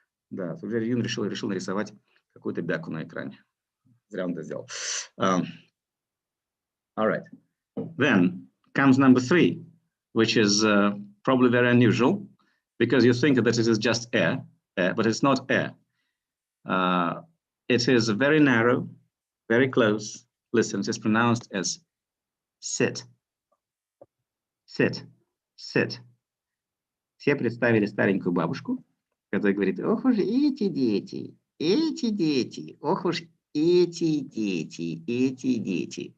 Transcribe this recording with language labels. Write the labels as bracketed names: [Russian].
[Russian] Да, Юн решил нарисовать какую-то бяку на экране. Зря он это сделал. [English] All right. Then comes number 3, which is probably very unusual, because you think that it is just air, but it's not air. It is very narrow, very close. Listen, it is pronounced as sit. Sit. Sit. [Russian] Все представили старенькую бабушку, которая говорит: ох уж эти дети, ох уж эти дети.